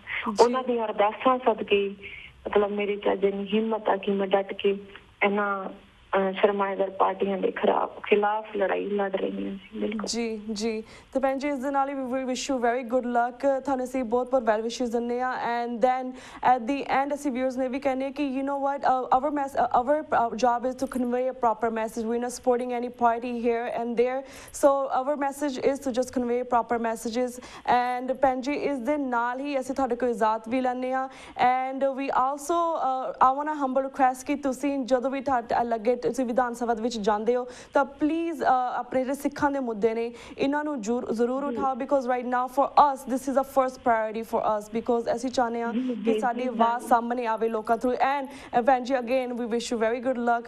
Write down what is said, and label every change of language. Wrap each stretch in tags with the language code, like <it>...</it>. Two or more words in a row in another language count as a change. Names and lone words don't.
<pa>ਉਹਨਾਂ ਦੀਆਂ ਅਰਦਾਸਾਂ ਸਦਕੇ ਮਤਲਬ ਮੇਰੇ ਚ ਅੱਜ ਇੰਨੀ ਹਿੰਮਤ ਆ ਕਿ ਮੈਂ ਡਟ ਕੇ ਇਹਨਾਂ ਸਰਮਾਏਦਾਰ ਪਾਰਟੀਆਂ ਦੇ ਖਿਲਾਫ ਲੜਾਈ ਲੜ ਰਹੀ ਹਾਂ। ਜੀ ਤੇ ਭੈਣ ਜੀ ਇਸ ਦੇ ਨਾਲ ਹੀ</pa> <en>we wish you very good luck.</en> <pa>ਤੁਹਾਨੂੰ ਅਸੀਂ ਬਹੁਤ</pa> <en>well wishes</en> <pa>ਦਿੰਦੇ ਹਾਂ।</pa> <en>and then at the end</en> <pa>ਅਸੀਂ ਵਿਊਅਰਸ ਨੇ ਵੀ ਕਹਿੰਦੇ ਕਿ</pa> <en>you know what our job is to convey a proper message. We're not supporting any party here and there, so our message is to just convey proper messages.</en> <pa>And ਭੈਣ ਜੀ ਇਸ ਦੇ ਨਾਲ ਹੀ ਅਸੀਂ ਤੁਹਾਡੇ ਕੋਲ ਇਜਾਜ਼ਤ ਵੀ ਲੈਂਦੇ ਹਾਂ।</pa> <en>and we also I want a humble request</en> <pa>ਕਿ ਤੁਸੀਂ ਜਦੋਂ ਵੀ ਲੱਗੇ ਤੁਸੀਂ ਵਿਧਾਨ ਸਭਾ ਦੇ ਵਿੱਚ ਜਾਂਦੇ ਹੋ ਤਾਂ ਪਲੀਜ਼ ਆਪਣੇ ਜਿਹੜੇ ਸਿੱਖਾਂ ਦੇ ਮੁੱਦੇ ਨੇ ਇਹਨਾਂ ਨੂੰ ਜ਼ਰੂਰ ਉਠਾਓ</pa> <en>because right now for us this is a first priority for us because</en> <pa>ਅਸੀਂ ਚਾਹੁੰਦੇ ਹਾਂ ਕਿ ਸਾਡੀ ਆਵਾਜ਼ ਸਾਹਮਣੇ ਆਵੇ ਲੋਕਾਂ ਥਰੂ।</pa> <en>And</en> <pa>ਭੈਣ ਜੀ</pa> <en>again we wish you very good luck.</en>